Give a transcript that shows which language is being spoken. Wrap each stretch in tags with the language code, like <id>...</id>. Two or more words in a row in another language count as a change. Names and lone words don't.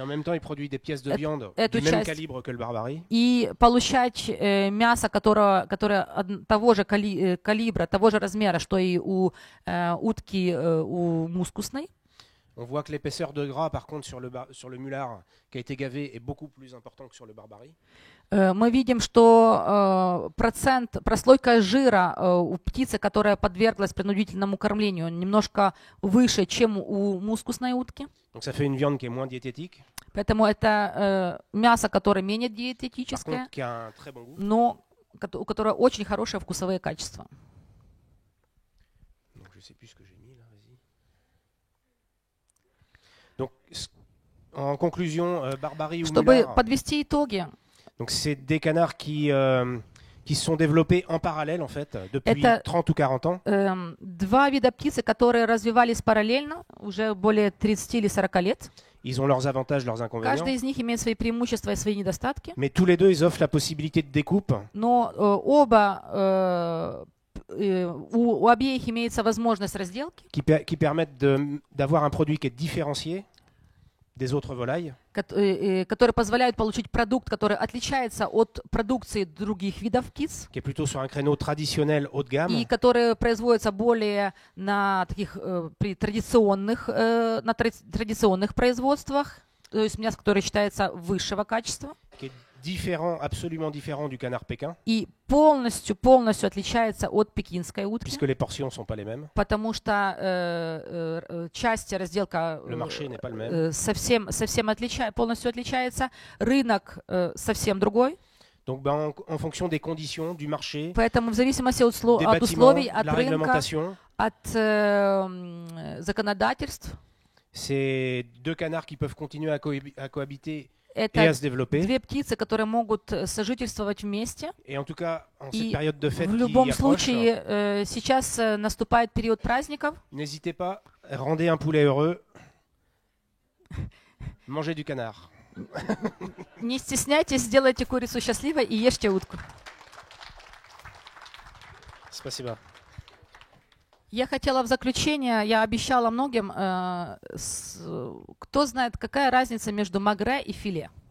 <ru>Эту часть. И получать мясо, которое того же калибра, того же размера, что и у утки у мускусной.</ru> <fr>On voit que l'épaisseur de gras, par contre, sur le mulard qui a été gavé est beaucoup plus important que sur le barbarie.</fr> <ru>Мы видим, что прослойка жира у птицы, которая подверглась принудительному кормлению, немножко выше, чем у мускусной утки.</ru> <fr>Donc ça fait une viande qui est moins diététique.</fr> <ru>Поэтому это мясо, которое менее диететическое,</ru> <fr>qui a un très bon goût.</fr> <ru>Но у которого очень хорошие вкусовые качества.</ru> <fr>Donc je sais plus ce que j'ai mis là. Donc, en conclusion, barbarie ou mulard.</fr> <ru>Подвести итоги.</ru> <fr>Donc, c'est des canards qui se sont développés en parallèle, en fait, depuis 30 ou 40 ans.</fr> <ru>Два вида птицы, которые развивались параллельно уже более 30 или 40 лет.</ru> <fr>Ils ont leurs avantages, leurs inconvénients.</fr> <ru>Каждый из них имеет свои преимущества и свои недостатки.</ru> <fr>Mais tous les deux, ils offrent la possibilité de découpe.</fr> <ru>Но у обеих имеется возможность разделки,</ru> <fr>qui permettent d'avoir un produit qui est différencié des autres volailles,</fr> <ru>которые позволяют получить продукт, который отличается от продукции других видов птиц,</ru> <fr>qui est plutôt sur un créneau traditionnel haut de gamme,</fr> <ru>и которые производятся более на традиционных производствах, то есть мясо, которое считается высшего качества.</ru> <fr>Différent, absolument différent du canard pékin.</fr> <ru>И полностью отличается от пекинской утки.</ru> <fr>Puisque les portions sont pas les mêmes.</fr> <ru>Потому что часть разделка</ru> <fr>Le marché n'est pas le même.</fr> <ru>совсем полностью отличается. Рынок совсем другой.</ru> <fr>Donc, en fonction des conditions du marché,</fr> <ru>поэтому в зависимости от условий, от рынка, от законодательств,</ru> <fr>c'est deux canards qui peuvent continuer à cohabiter.</fr> <ru>Это две птицы, которые могут сожительствовать вместе. И в любом случае сейчас наступает период праздников.</ru> <fr>N'hésitez pas, rendez un poulet heureux, mangez du canard.</fr> <ru>Не стесняйтесь, сделайте курицу счастливой и ешьте утку. Спасибо. Я хотела в заключение, я обещала многим, кто знает, какая разница между магре и филе?</ru>